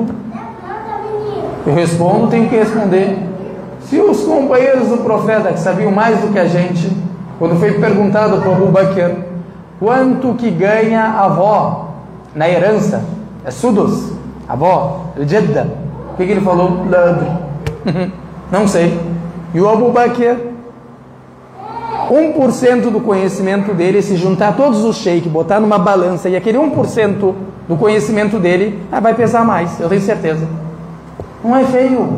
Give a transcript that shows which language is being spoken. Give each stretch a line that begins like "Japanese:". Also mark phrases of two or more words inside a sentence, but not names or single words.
Portuguese: Eu respondo, tenho que responder. Se os companheiros do profeta, que sabiam mais do que a gente, quando foi perguntado para Abu Bakr quanto que ganha a avó na herança, é sudus, a avó, al-jadda, o que ele falou? Não sei. E o Abu Bakr, 1% do conhecimento dele, se juntar todos os sheiks, botar numa balança, e aquele 1% do conhecimento dele vai pesar mais, eu tenho certeza. Não é feio.